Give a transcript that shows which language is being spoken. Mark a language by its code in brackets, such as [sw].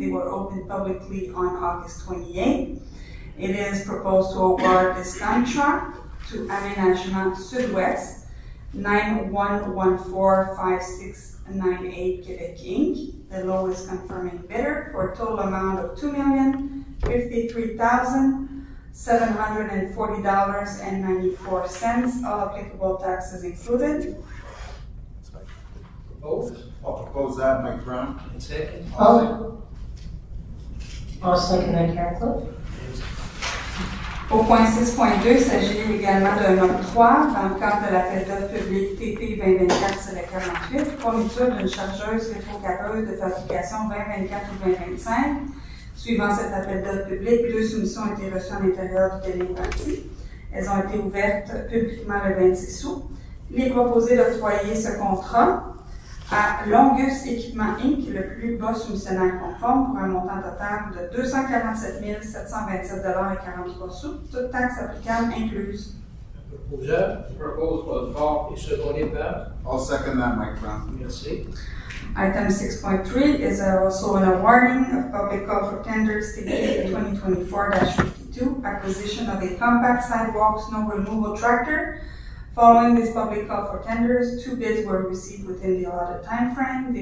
[en] They were opened publicly on August 28. It is proposed to award this contract to Aménagement Sud-Ouest, 91145698 Québec Inc., the lowest confirming bidder, for a total amount of $2,053,740.94, all applicable taxes included. Proposed. I'll propose that, Mike Brown. And second. I'll second that, Karen Cliff. [fr] Au point 6.2, il s'agit également d'un octroi dans le cadre de l'appel d'offres public TP 2024-48, fourniture d'une chargeuse rétrocapeuse de fabrication 2024 ou 2025. Suivant cet appel d'offres public, 2 soumissions ont été reçues en l'intérieur du délai imparti. Elles ont été ouvertes publiquement le 26 août. Il est proposé d'octroyer ce contrat à Longus Équipement Inc., le plus bas soumissionnaire conforme, pour un montant total de 247 727,43 $, toutes taxes applicables incluses. Proposeur. [en] Proposed by the call. [fr] Et secondé par. [en] I'll second that, Mike Brown. [fr] Merci. [en] Item 6.3 is also an awarding of public call for tenders TP 2024-52, acquisition of a compact sidewalk snow removal tractor. Following this public call for tenders, 2 bids were received within the allotted time frame.